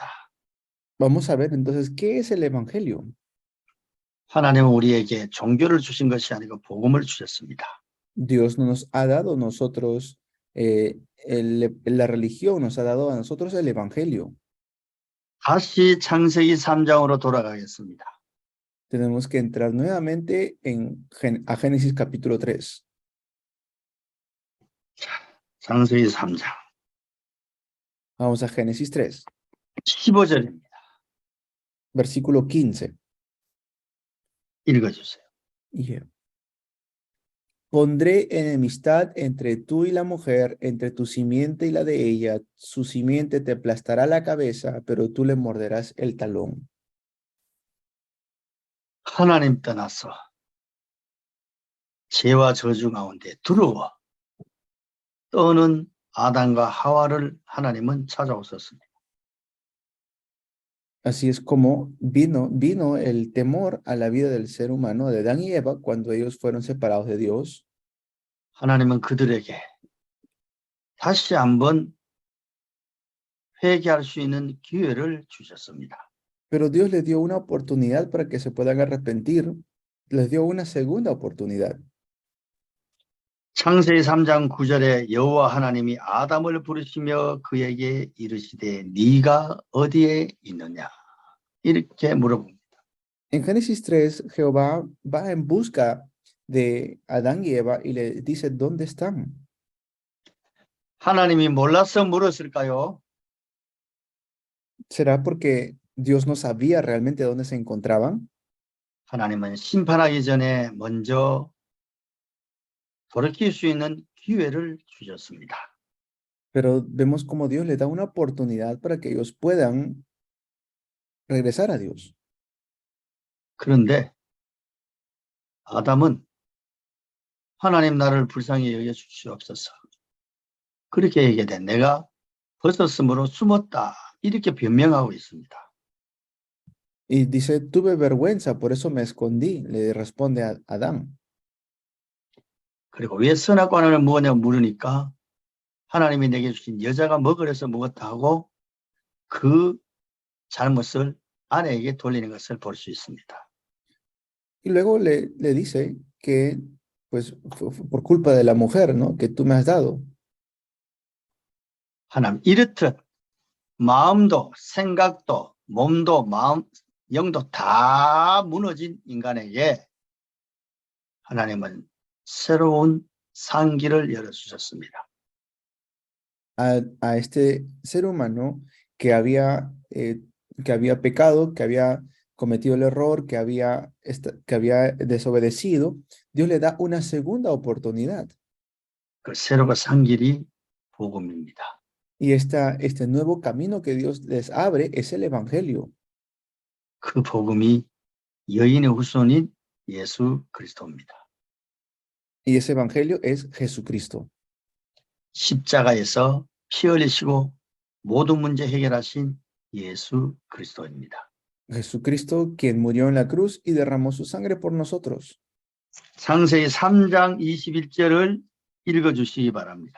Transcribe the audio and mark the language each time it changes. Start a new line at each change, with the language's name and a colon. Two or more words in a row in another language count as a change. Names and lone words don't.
Spanish: Vamos a ver entonces, ¿qué es el evangelio?
Korean: 하나님은 우리에게 종교를 주신 것이 아니고 복음을 주셨습니다.
Spanish: Dios no nos ha dado a nosotros la religión, nos ha dado a nosotros el evangelio.
Korean: 다시 창세기 3장으로 돌아가겠습니다.
Spanish: Tenemos que entrar nuevamente a Génesis capítulo 3.
Korean: 창세기 3장
Spanish: Vamos a Génesis 3,
Korean: 15절입니다.
Spanish: versículo 15.
Korean: 읽어주세요. Yeah.
Spanish: Pondré enemistad entre tú y la mujer, entre tu simiente y la de ella. Su simiente te aplastará la cabeza, pero tú le morderás el talón.
Korean: 하나님 떠나서 죄와 저주 가운데 두려워 떠는 아담과 하와를 하나님은 찾아오셨습니다.
Spanish: Así es como vino el temor a la vida del ser humano de Adán y Eva cuando ellos fueron separados de Dios.
Korean: 하나님은 그들에게 다시 한번 회개할 수 있는 기회를 주셨습니다.
Spanish: Pero Dios les dio una oportunidad para que se puedan arrepentir. Les dio una segunda oportunidad.
Korean: 창세기 3장 9절에 여호와 하나님이 아담을 부르시며 그에게 이르시되 네가 어디에 있느냐 이렇게 물어봅니다.
Spanish: En Génesis 3, Jehová va en busca de Adán y Eva y le dice, ¿dónde están?
Korean: 하나님이 몰라서 물었을까요?
Spanish: ¿Será porque Dios no sabía realmente dónde se encontraban,
Korean: 하나님은 심판하기 전에 먼저 돌이킬 수 있는 기회를 주셨습니다.
Spanish: pero vemos como Dios le da una oportunidad para que ellos puedan regresar a Dios.
Korean: 그런데 아담은 하나님 나를 불쌍히 여겨 주시옵소서. 그렇게 얘기해 내가 벗었으므로 숨었다. 이렇게 변명하고 있습니다.
Spanish: Y dice, tuve vergüenza, por eso me escondí, le responde a Adán.
Korean: 그리고 왜 선악과를 먹었냐고 물으니까 하나님이 내게 주신 여자가 먹으려서 먹었다 하고 그 잘못을 아내에게 돌리는 것을 볼 수 있습니다.
Spanish: Y luego le dice que, pues, por culpa de la mujer, ¿no? Que tú me has dado.
Korean: 하나님 이렇듯 마음도 생각도 몸도 마음 영도 다 무너진 인간에게 하나님은 새로운 상기를 열어주셨습니다.
Spanish: A este ser humano que había pecado, que había cometido el error, que había desobedecido, Dios le da una segunda oportunidad.
Korean: 그 새로운 상길이 복음입니다.
Spanish: Y este nuevo camino que Dios les abre es el Evangelio.
Korean: 그 복음이 여인의 후손인 예수 그리스도입니다.
Spanish: Y ese Evangelio es Jesucristo.
Korean: 십자가에서 피 흘리시고 모든 문제 해결하신 예수 그리스도입니다.
Spanish: Jesucristo, quien murió en la cruz y derramó su sangre por nosotros.
Korean: 창세기 3장 21절을 읽어주시기 바랍니다.